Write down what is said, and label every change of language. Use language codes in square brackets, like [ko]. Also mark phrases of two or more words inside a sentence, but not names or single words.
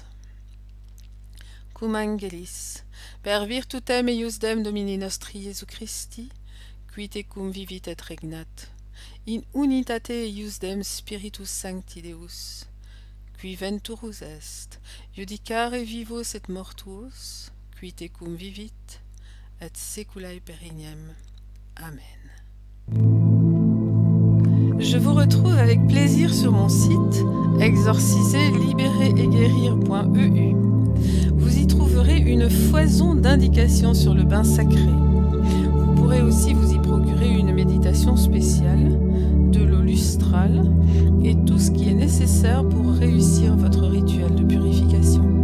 [la] Cum angelis, per virtutem eiusdem Domini nostri Iesu Christi, qui tecum vivit et regnat, in unitate eiusdem Spiritus Sancti Deus, qui venturus est, judicare vivos et mortuos, qui tecum vivit, et seculae perignem. Amen. [fr] Je vous retrouve avec plaisir sur mon site exorciserlibéreretguérir.eu. Vous y trouverez une foison d'indications sur le bain sacré. Vous pourrez aussi vous y procurer une méditation spéciale, de l'eau lustrale et tout ce qui est nécessaire pour réussir votre rituel de purification.